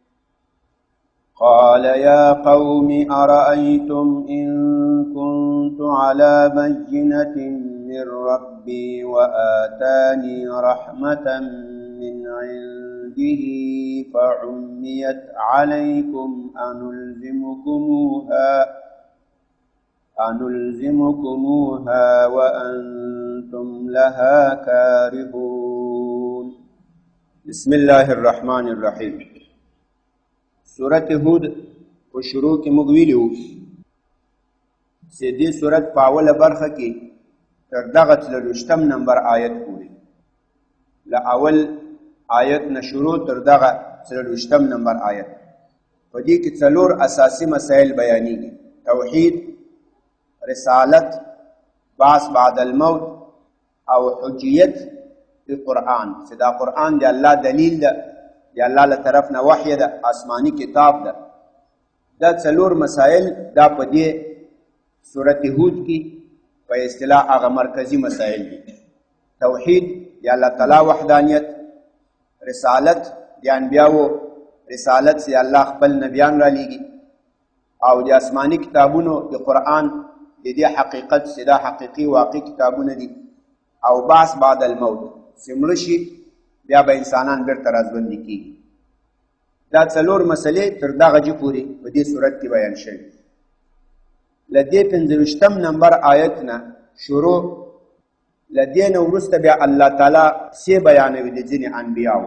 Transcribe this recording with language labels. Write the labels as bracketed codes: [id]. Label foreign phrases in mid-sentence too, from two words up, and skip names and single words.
[ar] قال يا قوم أرأيتم إن كنت على بينة من ربي وآتاني رحمة من عنده فعميت عليكم أنلزمكموها وأنتم لها كارهون. بسم الله الرحمن الرحيم. [ps] سورة هود په شروع کې موږ ویلو چې دې سورت په اوله برخه کې تر دغه 40 نمبر آیت پورې له اول آیت نه شروع تر دغه 40 نمبر آیت په دې کې 4 اساسي مسائل بیانېږي: توحید، رسالت، [ar] بعث بعد الموت [ps] او حجیت د قرآن. چې دا قرآن د الله دلیل ده، د الله له طرف نه وحی ده، آسمانی کتاب ده. دا 4 مسائل دا په دې سورت هود کې په اصطلاح هغه مرکزی مسائل دي. توحید د الله تعالی وحدانیت، رسالت د انبیاو رسالت چې الله خپل نبیان را لیږي، او د آسمانی کتابونو د قرآن د دې حقیقت چې دا حقیقي واقعي کتابونه دي، او [ar] بعث بعد الموت [ps] چې مړه شي بیا به انسانان بیرته راژوندي کېږي. دا 4 مسلې تر دغه جې پورې په دې صورت کې بیان شوي. له دې 25 نمبر آیت نه شروع له دې نه وروسته بیا الله تعالی څه بیانوي د ځینې انبیاو.